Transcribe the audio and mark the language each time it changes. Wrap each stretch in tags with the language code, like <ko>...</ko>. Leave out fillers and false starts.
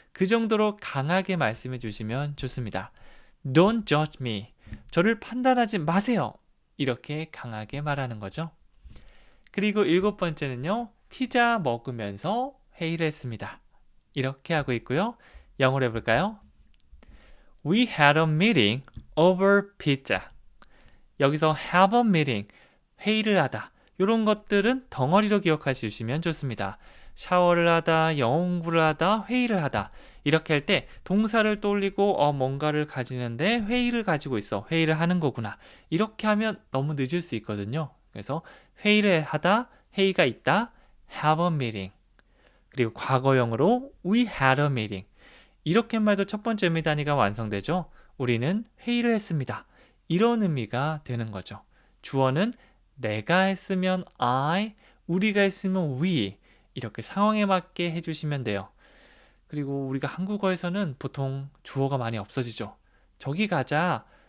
<ko>그 정도로 강하게 말씀해 주시면 좋습니다.</ko> <en>Don't judge me.</en> <ko>저를 판단하지 마세요. 이렇게 강하게 말하는 거죠. 그리고 7번째는요. 피자 먹으면서 회의를 했습니다. 이렇게 하고 있고요. 영어로 해볼까요?</ko> <en>We had a meeting over pizza.</en> <ko>여기서</ko> <en>have a meeting,</en> <ko>회의를 하다. 이런 것들은 덩어리로 기억해 주시면 좋습니다. 샤워를 하다, 영어 공부를 하다, 회의를 하다. 이렇게 할 때 동사를 떠올리고 뭔가를 가지는데 회의를 가지고 있어. 회의를 하는 거구나. 이렇게 하면 너무 늦을 수 있거든요. 그래서 회의를 하다, 회의가 있다,</ko> <en>have a meeting.</en> <ko>그리고 과거형으로</ko> <en>we had a meeting.</en> <ko>이렇게 말도 첫 번째 의미 단위가 완성되죠. 우리는 회의를 했습니다. 이런 의미가 되는 거죠. 주어는 내가 했으면 I, 우리가 했으면 we 이렇게 상황에 맞게 해주시면 돼요. 그리고 우리가 한국어에서는 보통 주어가 많이 없어지죠. 저기 가자.</ko>